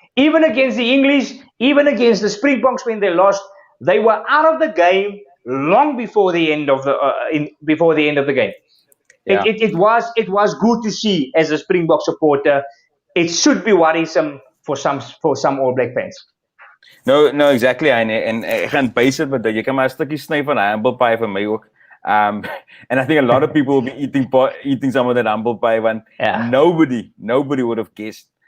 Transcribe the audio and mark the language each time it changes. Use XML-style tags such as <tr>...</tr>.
<en>Even against the English, even against the Springboks when they lost, they were out of the game long before the end of the game. Yeah. It was good to see as a Springbok supporter. It should be worrisome for some All Black fans. No, exactly.</en> <af>En ek gaan base it, but jy kan maar 'n stukkie sny van humble pie vir my ook.</af> <en>And I think a lot of people will be eating some of that humble pie, when nobody would have guessed</en>